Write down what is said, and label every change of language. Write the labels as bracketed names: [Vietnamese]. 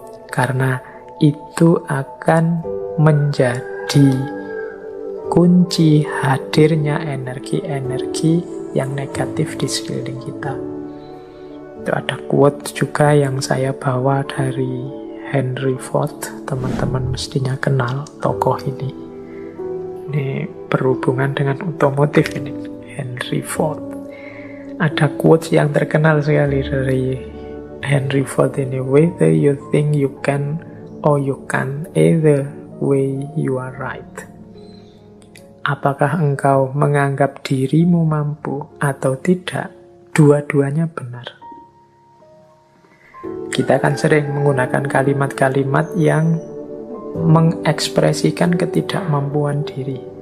[Indonesian] Karena itu akan menjadi kunci hadirnya energi-energi yang negatif di sekeliling kita. Itu ada quote juga yang saya bawa dari Henry Ford. Teman-teman mestinya kenal tokoh ini. Ini berhubungan dengan otomotif ini, Henry Ford. Ada quotes yang terkenal sekali dari Henry Ford ini. [English] Whether you think you can or you can, either way you are right. [Indonesian] Apakah engkau menganggap dirimu mampu atau tidak, dua-duanya benar. Kita akan sering menggunakan kalimat-kalimat yang mengekspresikan ketidakmampuan diri.